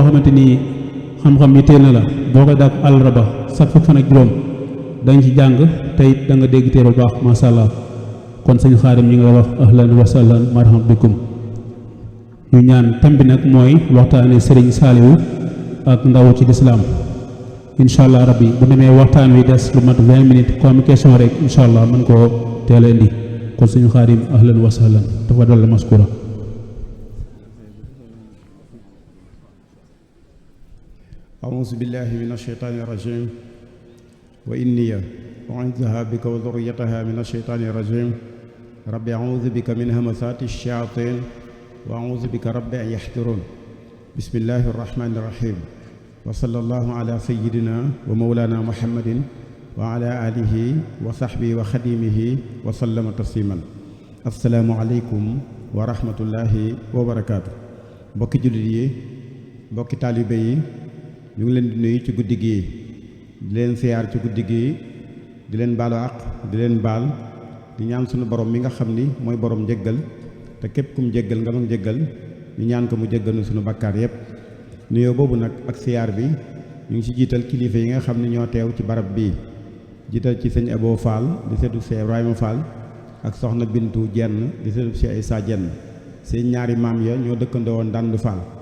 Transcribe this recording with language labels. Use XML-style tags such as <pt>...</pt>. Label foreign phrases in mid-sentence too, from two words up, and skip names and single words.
<wo>xamante ni xam-xam yi teel na la boo ko dàq àllarba sax fukk fan ak juróom dañ ci jàng te it da nga dégg téere bu baax</wo> <ar>ما شاء الله</ar> <wo>kon sëñ Xaadim ñi nga wax</wo> <ar>أهلا وسهلا مرحبا بكم</ar> <wo>ñu ñaan tam bi nag mooy waxtaane Serigne Saliou ak ndaw ci lislaam</wo> <ar>إن شاء الله</ar> <wo>rabbi bu demee waxtaan wi des lu mat 20 minutes</wo> <fr>comme question</fr> <wo>rek</wo> <ar>إن شاء الله</ar> <wo>mën koo teel a indi kon sëñ Xaadim</wo> <ar>أهلا وسهلا تفضل مشكورا أعوذ بالله من الشيطان الرجيم وإني أعوذها بك وذريتها من الشيطان الرجيم رب أعوذ بك من همسات الشياطين وأعوذ بك رب أن يحضرون بسم الله الرحمن الرحيم وصلى الله على سيدنا ومولانا محمد وعلى آله وصحبه وخديمه وسلم تسليما السلام عليكم ورحمة الله وبركاته</ar> <wo>mbokki jullit mbokki taalibe ñu ngi leen di nuyu ci guddi gi di leen siyaar ci guddi gi di leen baalu àq di leen baal di ñaan sunu borom mi nga xam ni mooy borom njëggal te képp kum jéggal nga doon jéggal ñu ñaan ko mu jéggal nu sunu bakkaar yépp nuyoo boobu nag ak siyaar bi ñu ngi ci jiital kilifa yi nga xam ne ñoo teew ci barab bii jiital ci sëñ Abo Fall di seetu Cheikh Ibrahima Fall ak soxna Bintu Jenn di seetu Cheikh Issa Jenn seen ñaari maam ya ñoo dëkkandoo woon Ndànd Fall</wo>